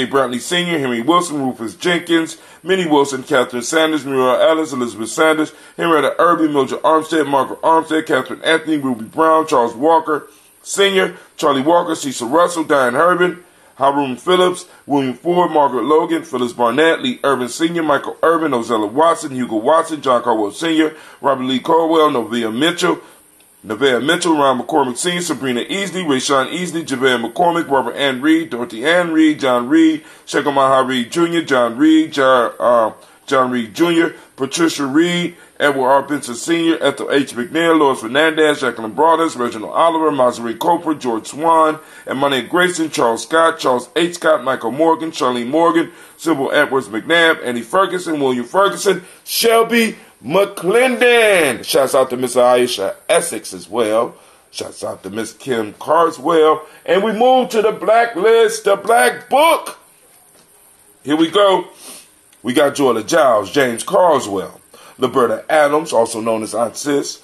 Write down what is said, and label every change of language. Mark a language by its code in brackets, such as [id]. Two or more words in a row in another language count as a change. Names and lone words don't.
[en] Brantley Sr., Henry Wilson, Rufus Jenkins, Minnie Wilson, Catherine Sanders, Muriel Ellis, Elizabeth Sanders, Henrietta Irby, Mildred Armstead, Margaret Armstead, Catherine Anthony, Ruby Brown, Charles Walker Sr., Charlie Walker, Cecil Russell, Diane Herbin, Haroon Phillips, William Ford, Margaret Logan, Phyllis Barnett, Lee Irvin Sr., Michael Irvin, Ozella Watson, Hugo Watson, John Caldwell Sr., Robert Lee Caldwell, Nevaeh Mitchell, Ron McCormick Sr., Sabrina Easley, Rayshawn Easley, Javea McCormick, Barbara Ann Reed, Dorothy Ann Reed, John Reed, Shekomaha Reed Jr., John Reed, John Reed Jr., Patricia Reed, Edward R. Benson Sr., Ethel H. McNair, Lois Fernandez, Jacqueline Broadus, Reginald Oliver, Masery Coper, George Swan, Emmanuel Grayson, Charles Scott, Charles H. Scott, Michael Morgan, Charlene Morgan, Sybil Edwards McNabb, Annie Ferguson, William Ferguson, Shelby McClendon. Shouts out to Miss Aisha Essex as well. Shouts out to Miss Kim Carswell. And we move to the Black List, the Black Book. Here we go. We got Joella Giles, James Carswell, Liberta Adams, also known as Aunt Sis.